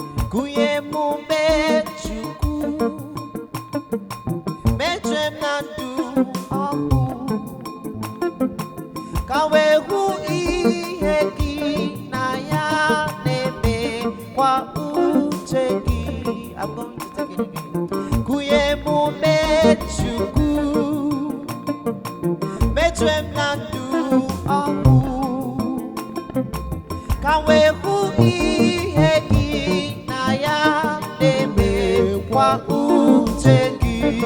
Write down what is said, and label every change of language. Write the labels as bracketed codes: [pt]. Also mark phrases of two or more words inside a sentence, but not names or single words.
[ig] Kụnye m ume Chukwu, mejue m na ndụ ọhụụ, ka wee hụ ihe gị na ya na-eme kwa uche gị. [en] I'm going to take it again. [ig] Kuye mu mechuku, mechwe m na ndụ ọhụụ. Ka m wee hụ ihe gị na ya na-eme kwa uche gị.